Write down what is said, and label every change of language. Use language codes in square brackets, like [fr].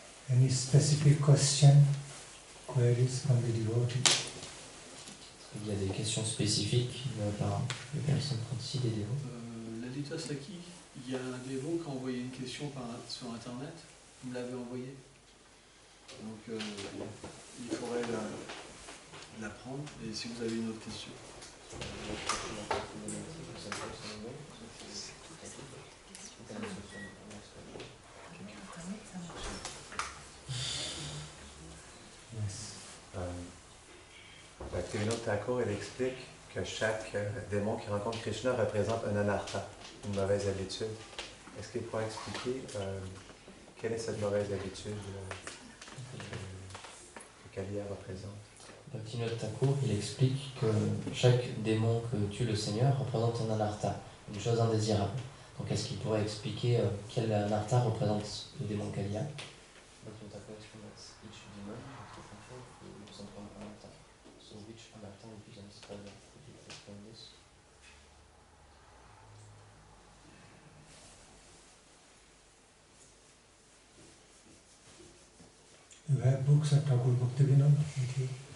[en] Any specific question, queries from the devotees? [fr] Il y a des questions spécifiques par les personnes ici, des dévots. Lalita Saki, il y a un dévot qui a envoyé une question sur Internet. Vous me l'avez envoyée. Donc il faudrait la prendre. Et si vous avez une autre question. Bhaktivinoda Thakur, il explique que chaque démon qui rencontre Krishna représente un anartha, une mauvaise habitude. Est-ce qu'il pourrait expliquer quelle est cette mauvaise habitude que Kalia représente? Bhaktivinoda Thakur, il explique que chaque démon que tue le Seigneur représente un anartha, une chose indésirable. Donc est-ce qu'il pourrait expliquer quel anartha représente le démon Kalia? [en] Bhaktivinoda Thakur [fr] explique que [en] each demon has different function to represent one anartha. So which anartha represents Kalia? Could you explain this? You have books of Thakur Bhaktivinoda with you?